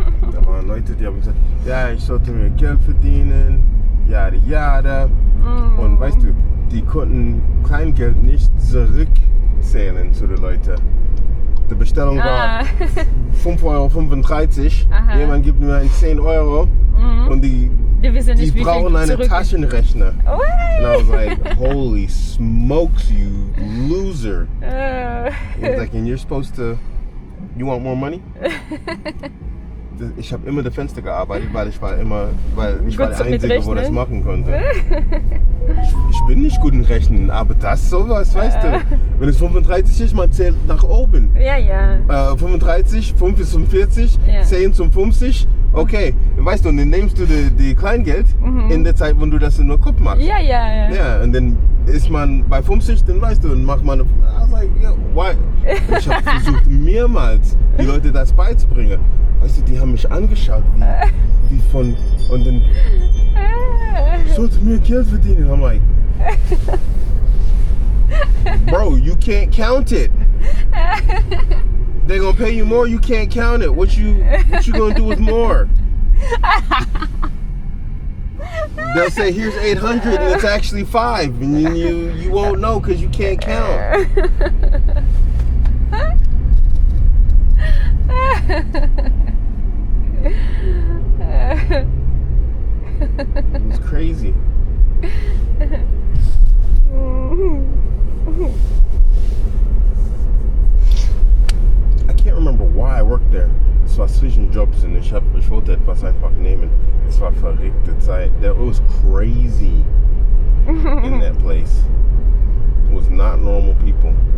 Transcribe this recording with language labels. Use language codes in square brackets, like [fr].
[de] Da waren Leute, die haben gesagt, ja, ich sollte mehr Geld verdienen, jada. Und weißt du, die konnten Kleingeld nicht zurückzählen zu den Leuten. Die Bestellung war 5,35 €. Jemand gibt mir 10 € und die brauchen einen Taschenrechner. [en] And I was like, holy smokes, you loser. He was like, and you're supposed to, you want more money? [de] Ich habe immer das Fenster gearbeitet, weil ich war der Einzige, wo das machen konnte. Ich bin nicht gut in Rechnen, aber das sowas, weißt du. Wenn es 35 ist, man zählt nach oben. Ja. 35, 5 bis 45, 10 zum 50. Okay, weißt du, und dann nimmst du die Kleingeld in der Zeit, wo du das nur Kopf machst. Ja, und dann ist man bei 50, dann weißt du, und macht man, [en] like, yeah, why? [de] Ich habe versucht mehrmals, die Leute das beizubringen. Weißt du, die haben mich angeschaut, wie von, und dann, ich sollte mehr Geld verdienen. [en] I'm like, bro, you can't count it. They're gonna pay you more, you can't count it. What you gonna do with more? They'll say, here's 800 and it's actually 5, and you won't know because you can't count. It was crazy. I can't remember why I worked there. [de] Es war zwischen Jobs und ich wollte etwas einfach nehmen. Es war verrückte Zeit. [en] That was crazy in that place. It was not normal people.